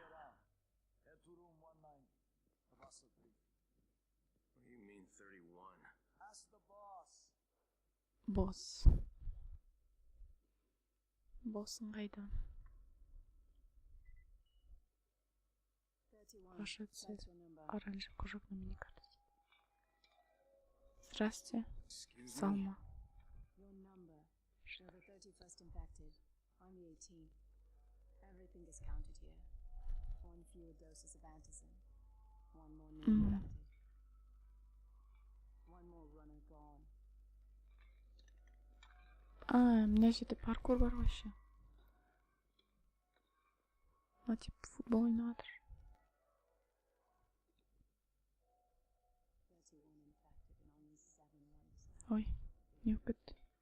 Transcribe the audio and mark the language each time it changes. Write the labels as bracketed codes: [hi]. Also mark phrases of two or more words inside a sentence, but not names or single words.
[kk] Босс. Боссың қайда? [ru] Ваша цель. Оранжевый кружок на миникарте. Здрасте. [kk] Салма. [en] Everything is counted here. One fewer doses of antizin. One more new infected. One more runner gone. [kk] Мына жерде паркур бар вообще. Типа футбол ойнап жатыр. Ой, не өкет.